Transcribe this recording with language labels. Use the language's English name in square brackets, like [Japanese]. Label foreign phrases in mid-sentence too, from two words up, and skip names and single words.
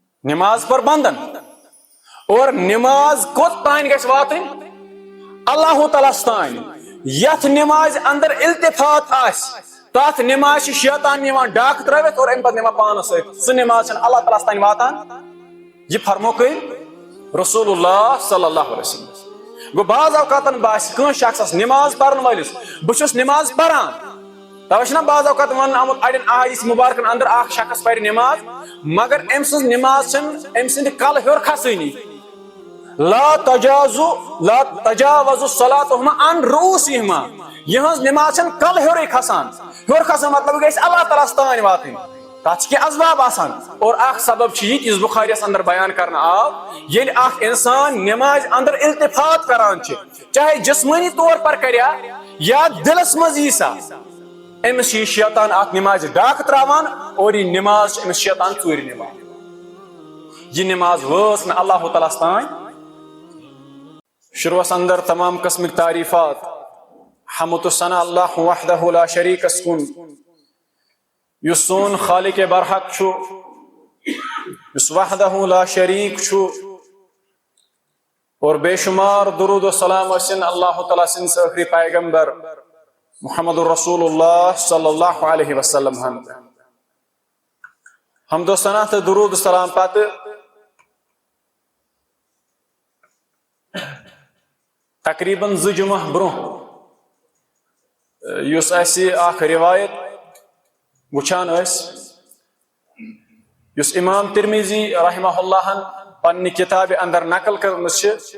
[Kashmiri] نماز پر بندن اور نماز کوت تان گژھِ واتٕنۍ اللہ تعالیٰ تان یتھ نماز اندر التفات آس تات نماز شیطان نِوان ڈاک ترٲوِتھ اور امہِ پتہٕ نِوان پانس سۭتۍ سُہ نماز چھنہٕ اللہ تعالیٰ تان واتان یہ فرمو کٔرۍ رسول اللہ [Arabic] صلی اللہ علیہ وسلم [Kashmiri] گو بعض اوقاتن باسہِ کٲنٛسہِ شخصس نماز پرن وٲلِس بہٕ چھُس نماز پران توے چھُنہ بعض اوقات وننہٕ آمُت اڑٮ۪ن احادیث مبارکن اندر اکھ شخص پرِ نماز مگر أمۍ سٕنٛز نماز چھنہٕ أمۍ سٕنٛدِ کلہٕ ہیوٚر کھسٲنی [Arabic] لا تجاوز صلاتہما عن رؤوسہما [Kashmiri] یہنٛز نماز چھنہٕ کلہٕ ہیوٚرُے کھسان ہیوٚر کھسان مطلب گژھِ اللہ تعالیٰ ہس تانۍ واتٕنۍ تتھ چھِ کینٛہہ اسباب آسان اور اکھ سبب چھُ یہِ یُس بخاریس اندر بیان کرنہٕ آو ییٚلہِ اکھ انسان نمازِ اندر التفات کران چھِ چاہے جسمٲنی طور پر کریا یا دلس منٛز یی سا أمِس چھُ یہِ شیطان اتھ نمازِ ڈاکہٕ تراوان اور یہِ نماز چھِ أمِس شیطان ژوٗرِ نِوان یہ نماز وٲژ نہٕ اللہ تعالیٰ ہس تانۍ شروعس اندر تمام قسمٕکۍ تعریفات حمد و ثنا اللہ وحدہ لا شریکس کن یُس سون خالق برحق چھُ یُس [Arabic] وحدہ لا شریک [Kashmiri] چھُ اور بے شمار درود و سلام ٲسِن اللہ تعالیٰ سٕنٛدِس ٲخری پیغمبر محمد رسول اللہ [Arabic] صلی اللہ علیہ وسلم [Kashmiri] حمد و ثنا تہٕ درود سلام پتہٕ تقریباً 2 جمعہ برونٛہہ یُس اسہِ اکھ روایت وٕچھان ٲسۍ یُس امام ترمیزی [Arabic] رحمہ اللہ [Kashmiri] پننہِ کتابہِ اندر نقل کٔرمٕژ چھِ